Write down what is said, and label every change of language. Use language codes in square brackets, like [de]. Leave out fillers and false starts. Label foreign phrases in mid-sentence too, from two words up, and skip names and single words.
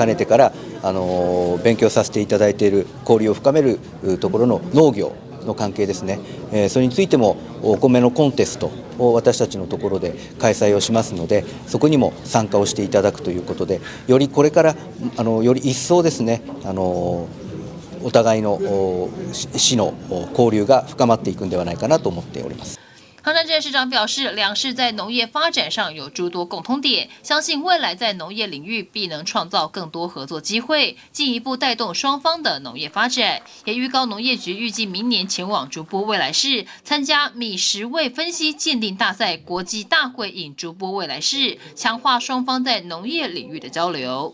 [ja] ねてから勉強させていただいている交流を深めるところの農業の関係ですね、それについてもお米のコンテストを私たちのところで開催をしますので、そこにも参加をしていただくということで、よりこれからより一層ですね、お互いの市の交流が深まっていくんではないかなと思っております。 [zh] 张善政市长表示，两市在农业发展上有诸多共通点，相信未来在农业领域必能创造更多合作机会，进一步带动双方的农业发展。也预告农业局预计明年前往竹波未来市参加米食味分析鉴定大赛国际大会引竹波未来市，强化双方在农业领域的交流。